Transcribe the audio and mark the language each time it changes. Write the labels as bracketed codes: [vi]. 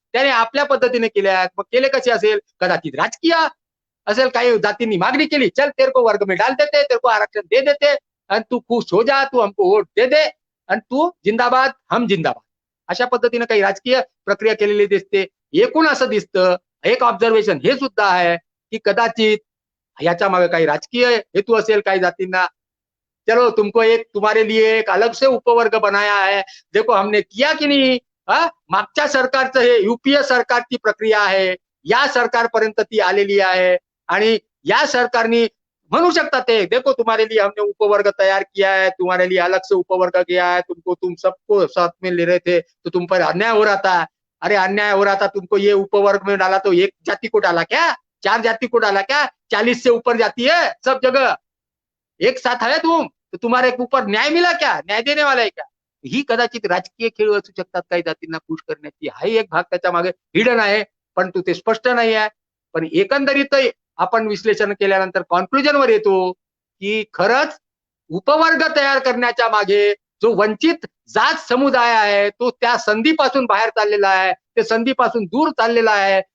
[mr] त्याने आपल्या पद्धतीने केले आहेत. मग केले कसे असेल, कदाचित राजकीय असेल, काही जातींनी मागणी केली, [hi] चल तेरे को वर्ग में डाल देते, तेरे को आरक्षण दे देते आणि तू खुश हो जा, तू हमको वोट दे दे आणि तू जिंदाबाद हम जिंदाबाद, [mr] अशा पद्धतीने काही राजकीय प्रक्रिया केलेली दिसते. एकूण असं दिसतं, एक ऑब्झर्वेशन हे सुद्धा आहे की कदाचित याच्या मागे काही राजकीय हेतू असेल काही जातींना. [hi] चलो तुमको तुम्हारे लिए एक अलग से उपवर्ग बनाया है, देखो हमने किया की नाही. [mr] मागच्या सरकारचं हे युपीए सरकारची प्रक्रिया आहे, या सरकारपर्यंत ती आलेली आहे आणि या सरकारने म्हणू शकता ते, [hi] देखो तुम्हारे लिए हमने उपवर्ग तैयार किया है, तुम्हारे लिए अलग से उपवर्ग किया है, तुम सबको साथ में ले रहे थे तो तुम पर अन्याय हो रहा था. अरे अन्याय हो रहा था, तुमको ये उपवर्ग में डाला तो एक जाति को डाला क्या, 4 जाति को डाला क्या, 40 से ऊपर जाती है सब जगह, एक साथ है तुम, तो तुम्हारे ऊपर न्याय मिला क्या, न्याय देने वाला है क्या. [mr] ही कदाचित राजकीय खेळ असू शकतात काही जातींना खुश करण्याची. हाही एक भाग त्याच्या मागे हिडन आहे, परंतु ते स्पष्ट नाही आहे. पण एकंदरीत आपण विश्लेषण केल्यानंतर कॉन्क्लुजनवर येतो की खरंच उपवर्ग तयार करण्याच्या मागे जो वंचित जात समुदाय आहे तो त्या संधीपासून बाहेर चाललेला आहे, ते संधीपासून दूर चाललेला आहे.